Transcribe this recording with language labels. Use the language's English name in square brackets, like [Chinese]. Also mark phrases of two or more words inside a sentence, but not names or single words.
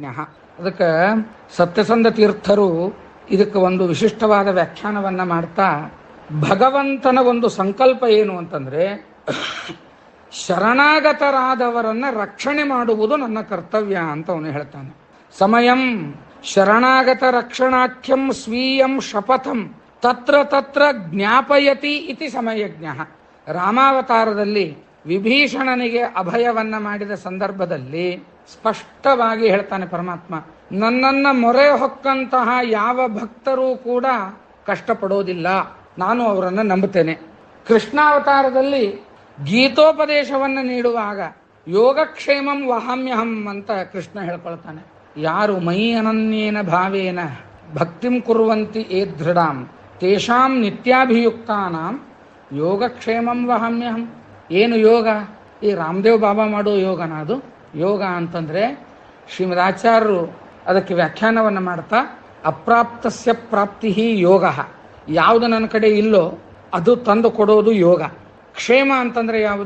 [Kannada] ಅದಕ್ಕೆ ಸತ್ಯಸಂಧ ತೀರ್ಥರು ಇದಕ್ಕೆ ಒಂದು ವಿಶಿಷ್ಟವಾದ ವ್ಯಾಖ್ಯಾನವನ್ನ ಮಾಡ್ತಾ, ಭಗವಂತನ ಒಂದು ಸಂಕಲ್ಪ ಏನು ಅಂತಂದ್ರೆ, ಶರಣಾಗತರಾದವರನ್ನ ರಕ್ಷಣೆ ಮಾಡುವುದು ನನ್ನ ಕರ್ತವ್ಯ ಅಂತ ಅವನು ಹೇಳ್ತಾನೆ. [Sanskrit] ಸಮಯಂ ಶರಣಾಗತ ರಕ್ಷಣಾಖ್ಯಂ ಸ್ವೀಯಂ ಶಪಥಂ ತತ್ರ ತತ್ರ ಜ್ಞಾಪಯತಿ ಇತಿ ಸಮಯಜ್ಞ. [Kannada] ರಾಮಾವತಾರದಲ್ಲಿ ವಿಭೀಷಣನಿಗೆ ಅಭಯವನ್ನ ಮಾಡಿದ ಸಂದರ್ಭದಲ್ಲಿ ಸ್ಪಷ್ಟವಾಗಿ ಹೇಳ್ತಾನೆ ಪರಮಾತ್ಮ, ನನ್ನನ್ನ ಮೊರೆ ಹೊಕ್ಕಂತಹ ಯಾವ ಭಕ್ತರೂ ಕೂಡ ಕಷ್ಟಪಡೋದಿಲ್ಲ, ನಾನು ಅವರನ್ನು ನಂಬುತ್ತೇನೆ. ಕೃಷ್ಣಾವತಾರದಲ್ಲಿ ಗೀತೋಪದೇಶವನ್ನು ನೀಡುವಾಗ [Sanskrit] ಯೋಗಕ್ಷೇಮಂ ವಹಾಮ್ಯಹಂ [Kannada] ಅಂತ ಕೃಷ್ಣ ಹೇಳ್ಕೊಳ್ತಾನೆ. [Sanskrit] ಯಾರು ಮೈ ಅನನ್ಯೇನ ಭಾವೇನ ಭಕ್ತಿಂ ಕುರ್ವಂತಿ ಏದೃಢಾಂ ತೇಷಾಂ ನಿತ್ಯಾಭಿಯುಕ್ತಾನಾಂ ಯೋಗಕ್ಷೇಮಂ ವಹಾಮ್ಯಹಂ. [Kannada] ಏನು ಯೋಗ? ಈ ರಾಮದೇವ್ ಬಾಬಾ ಮಾಡೋ ಯೋಗನ ಅದು? ಯೋಗ ಅಂತಂದ್ರೆ ಶ್ರೀಮದಾಚಾರ್ಯರು ಅದಕ್ಕೆ ವ್ಯಾಖ್ಯಾನವನ್ನು ಮಾಡ್ತಾ, [Sanskrit] ಅಪ್ರಾಪ್ತಸ್ಯ ಪ್ರಾಪ್ತಿ ಯೋಗ. [Kannada] ಯಾವುದು ನನ್ನ ಕಡೆ ಇಲ್ಲೋ ಅದು ತಂದು ಕೊಡೋದು ಯೋಗ. ಕ್ಷೇಮ ಅಂತಂದ್ರೆ ಯಾವುದು?